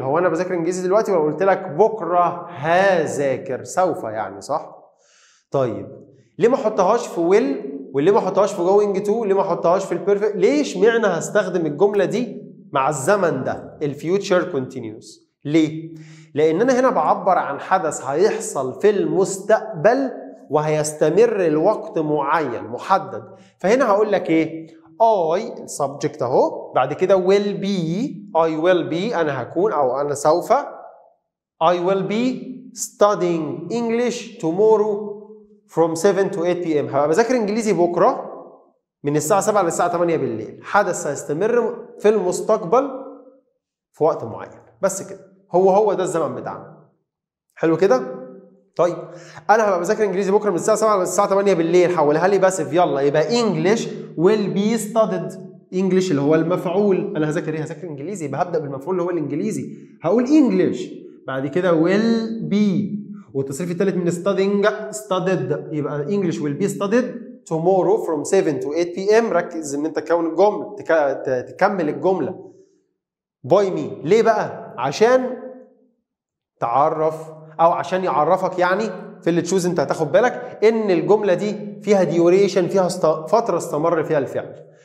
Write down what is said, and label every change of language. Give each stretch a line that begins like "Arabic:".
Arabic: هو انا بذاكر انجليزي دلوقتي ولا قلت لك بكره هذاكر؟ سوف يعني، صح؟ طيب ليه ما احطهاش في ويل، وليه ما احطهاش في جوينج تو، ليه ما احطهاش في البيرفكت؟ ليش معنى هستخدم الجمله دي مع الزمن ده الفيوتشر كونتينيوس؟ ليه؟ لان انا هنا بعبر عن حدث هيحصل في المستقبل وهيستمر لوقت معين محدد.
English: فهنا هقول لك ايه؟ I subject اهو، بعد كده will be، I will be
Arabic: انا هكون او انا سوف،
English: I will be studying English tomorrow from 7 to 8 p.m.
Arabic: هبقى بذاكر انجليزي بكره من الساعه 7 للساعه 8 بالليل. حدث هيستمر في المستقبل في وقت معين، بس كده. هو ده الزمن بتاعنا. حلو كده؟ طيب انا هبقى بذاكر انجليزي بكره من الساعه 7 للساعه 8 بالليل، حولها لي باسف. يلا يبقى
English: English will be studied.
Arabic: English اللي هو المفعول، انا هذاكر ايه؟ هذاكر انجليزي، يبقى هبدا بالمفعول اللي هو الانجليزي. هقول
English: English،
Arabic: بعد كده
English: will be،
Arabic: والتصريف الثالث من
English: studied،
Arabic: يبقى
English: English will be studied tomorrow from 7 to 8 p.m.
Arabic: ركز ان انت تكون الجمله، تكمل الجمله
English: by me.
Arabic: ليه بقى؟ عشان تعرف او عشان يعرفك يعني في اللي تشوز انت هتاخد بالك ان الجمله دي فيها ديوريشن، فيها فتره استمر فيها الفعل.